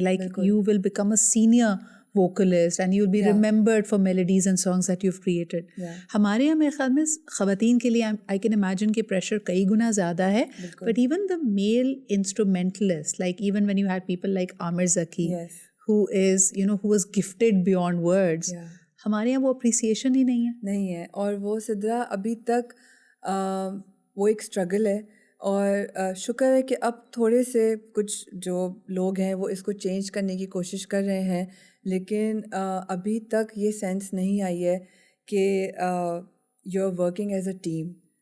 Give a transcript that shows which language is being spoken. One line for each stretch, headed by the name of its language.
English: Like you will become a senior vocalist and you'll be remembered for melodies and songs that you've created.
Urdu: ہمارے یہاں میرے خیال میں خواتین کے لیے
English: I can imagine
Urdu: کہ پریشر کئی گنا زیادہ ہے.
English: But even the male instrumentalists, like even when you had people like Amir Zaki, who is, you know, who was gifted beyond words,
Urdu: ہمارے یہاں وہ اپریسیشن ہی نہیں ہے. اور وہ سدرا ابھی تک وہ ایک اسٹرگل ہے, اور شکر ہے کہ اب تھوڑے سے کچھ جو لوگ ہیں وہ اس کو چینج کرنے کی کوشش کر رہے ہیں, لیکن ابھی تک یہ سینس نہیں آئی ہے کہ
English: You are working as a team.